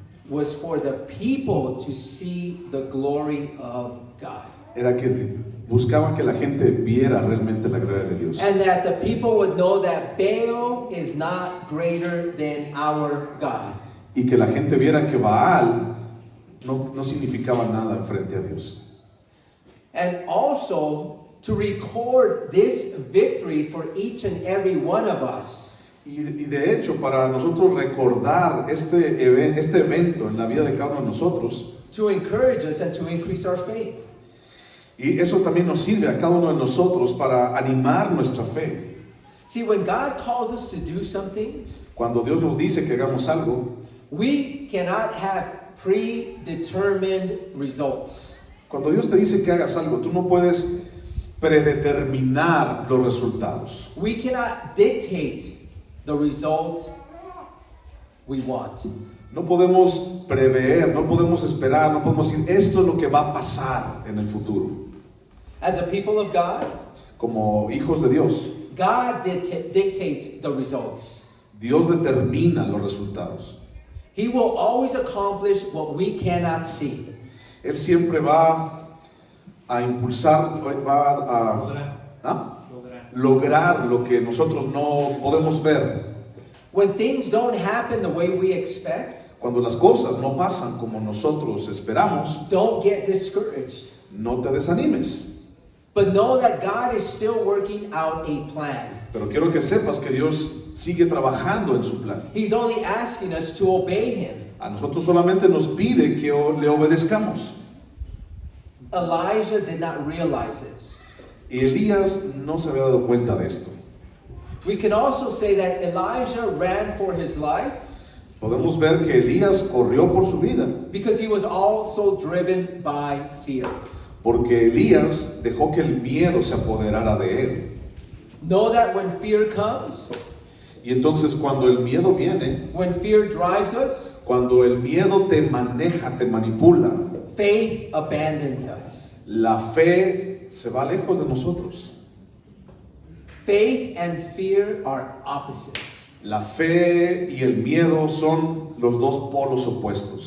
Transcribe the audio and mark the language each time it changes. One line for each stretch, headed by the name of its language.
English: was for the people to see the glory of God.
Spanish: Era que buscaban que la gente viera realmente la gloria de Dios.
English: And that the people would know that Baal is not greater than our God.
Spanish: Y que la gente viera que Baal no significaba nada frente a Dios.
English: And also to record this victory for each and every one of us.
Spanish: Y de hecho, para nosotros recordar este evento en la vida de cada uno de nosotros,
English: To encourage us and to increase our faith.
Spanish: y eso también nos sirve a cada uno de nosotros para animar nuestra fe.
English: See, when God calls us to do something,
Spanish: Cuando Dios nos dice que hagamos algo,
English: we cannot have predetermined results.
Spanish: cuando Dios te dice que hagas algo, tú no puedes predeterminar los resultados.
English: We cannot dictate the results we want.
Spanish: No podemos prever, no podemos esperar, no podemos decir esto es lo que va a pasar en el futuro.
English: As a people of God,
Spanish: Como hijos de Dios,
English: God dictates the results.
Spanish: Dios determina los resultados.
English: He will always accomplish what we cannot see.
Spanish: Él siempre va a impulsar, va a ¿ah? Lograr lo que nosotros no podemos ver.
English: When things don't happen the way we expect,
Spanish: Cuando las cosas no pasan como nosotros esperamos,
English: don't get discouraged.
Spanish: no te desanimes.
English: But know that God is still working out a plan.
Spanish: Pero quiero que sepas que Dios sigue trabajando en su plan.
English: He's only asking us to obey Him.
Spanish: A nosotros solamente nos pide que le obedezcamos.
English: Elijah did not realize this.
Spanish: Y Elías no se había dado cuenta de esto.
English: We can also say that Elijah ran for his life
Spanish: Podemos ver que Elías corrió por su vida,
English: because he was also driven by fear.
Spanish: porque Elías dejó que el miedo se apoderara de él.
English: Know that when fear comes,
Spanish: Y entonces cuando el miedo viene,
English: when fear drives us,
Spanish: cuando el miedo te maneja, te manipula,
English: faith abandons us.
Spanish: la fe se va lejos de nosotros.
English: Faith and fear are opposites.
Spanish: La fe y el miedo son los dos polos opuestos.